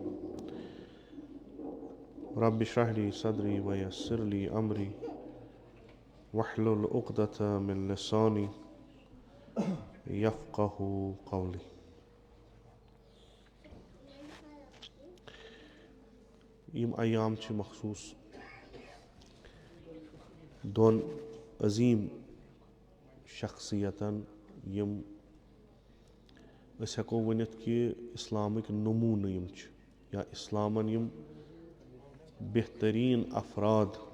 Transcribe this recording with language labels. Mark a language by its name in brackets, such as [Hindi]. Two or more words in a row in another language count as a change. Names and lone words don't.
[Arabic] رب اشرح لي صدري ويسر لي أمري واحلل عقدة من لساني يفقه قولي. [Kashmiri] يم أيام چھ مخصوص دون عظیم شخصیتن یم ہیکو ونتھ کہ اسلامک نمونہ یم چھ یا اسلامن یم بہترین افراد